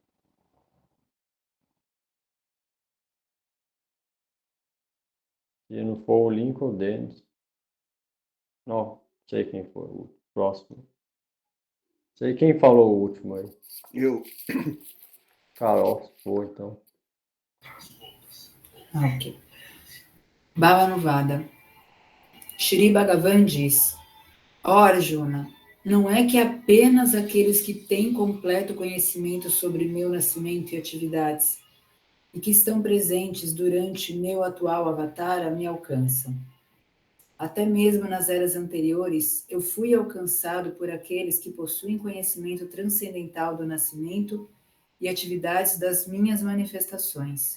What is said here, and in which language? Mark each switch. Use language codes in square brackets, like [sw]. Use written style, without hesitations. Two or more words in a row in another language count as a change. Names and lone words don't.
[pt] Se não for o Lincoln, o Denis. Não, sei quem foi o próximo. Sei quem falou o último aí. Eu. Carol, foi então. Ok. Bhavanuvada. Shri Bhagavan diz: Ó Arjuna, não é que apenas aqueles que têm completo conhecimento sobre meu nascimento e atividades e que estão presentes durante meu atual avatar me alcançam. Até mesmo nas eras anteriores, eu fui alcançado por aqueles que possuem conhecimento transcendental do nascimento e atividades das minhas manifestações.